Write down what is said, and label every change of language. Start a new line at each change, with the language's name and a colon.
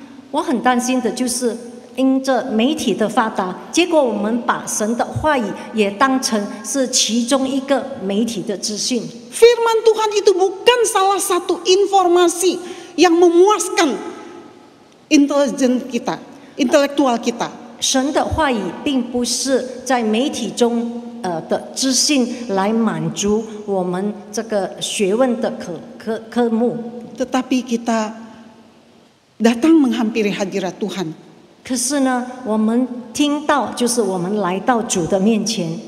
Chinese: 我很担心的就是因着媒体的发达，结果我们把神的话语也当成是其中一个媒体的资讯。
Indonesian: Firman Tuhan itu bukan salah satu informasi yang memuaskan intelektual kita.
Chinese: 神的话语并不是在媒体中的资讯来满足我们这个学问的科目，
Indonesian: Tetapi kita datang menghampiri hadirat Tuhan.
Chinese: 可是呢，我们听到就是我们来到主的面前，